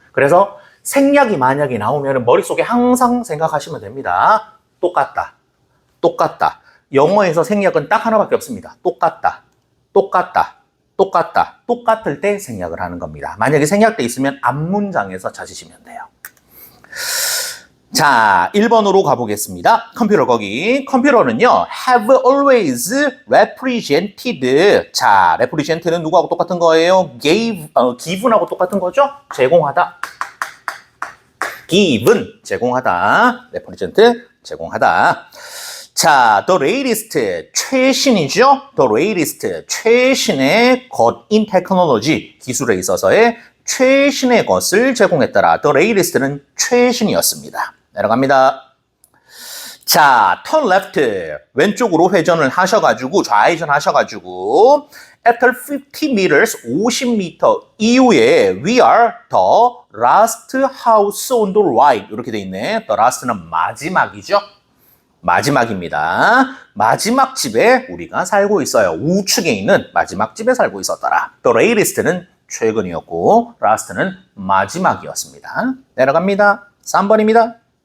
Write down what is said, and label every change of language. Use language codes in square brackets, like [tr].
[ko] 그래서 생략이 만약에 나오면 머릿속에 항상 생각하시면 됩니다. 똑같다. 똑같다. 영어에서 생략은 딱 하나밖에 없습니다. 똑같다. 똑같다. 똑같다. 똑같을 때 생략을 하는 겁니다. 만약에 생략돼 있으면 앞문장에서 찾으시면 돼요. 자, 1번으로 가보겠습니다. 컴퓨터 거기. [en] 컴퓨터는요, have always represented. [ko] 자, represent는 누구하고 똑같은 거예요? given하고 똑같은 거죠? 제공하다. given, 제공하다. represent, 제공하다. 자, the latest, 최신이죠? the latest, 최신의 것 in technology, 기술에 있어서의 최신의 것을 제공했더라. the latest는 최신이었습니다. 내려갑니다. [en] 자, turn left, [ko] 왼쪽으로 회전을 하셔가지고, 좌회전 하셔가지고, [en] after 50 meters, [ko] 50m 이후에 [en] we are the last house on the right. [ko] 이렇게 돼 있네. the last는 마지막이죠. 마지막입니다. 마지막 집에 우리가 살고 있어요. 우측에 있는 마지막 집에 살고 있었더라. the latest는 최근이었고, last는 마지막이었습니다. 내려갑니다. 3번입니다.